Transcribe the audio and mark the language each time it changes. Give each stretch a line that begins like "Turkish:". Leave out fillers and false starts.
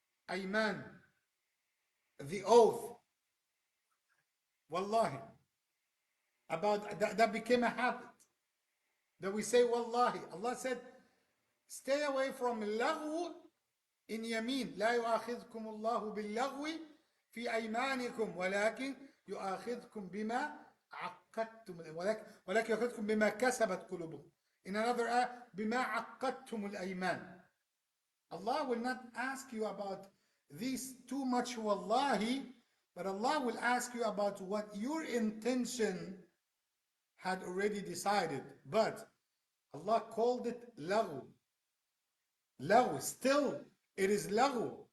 English: Ayman, the oath. Wallahi. About that became a habit. That we say wallahi. Allah said, stay away from laghu in yameen.
Arabic: لا يؤاخذكم الله باللغو في أيمانكم ولكن يؤاخذكم بما عقدتم ولكن يؤاخذكم بما كسبت قلوبكم.
English: In another ayah,
Arabic: بما عقدتم الأيمان.
English: Allah will not ask you about this too much wallahi, but Allah will ask you about what your intention had already decided. But Allah called it laghu. Laghu, still it is laghu.